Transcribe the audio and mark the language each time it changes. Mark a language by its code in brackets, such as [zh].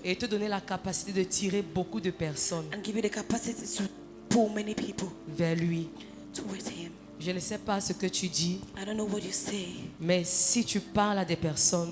[fr] et te donner la capacité de tirer beaucoup de personnes [en] and give you the capacity to pull many people [fr] vers lui. [en] towards Him. [fr] Je ne sais pas ce que tu dis, [en] I don't know what you say, [fr] mais si tu parles à des personnes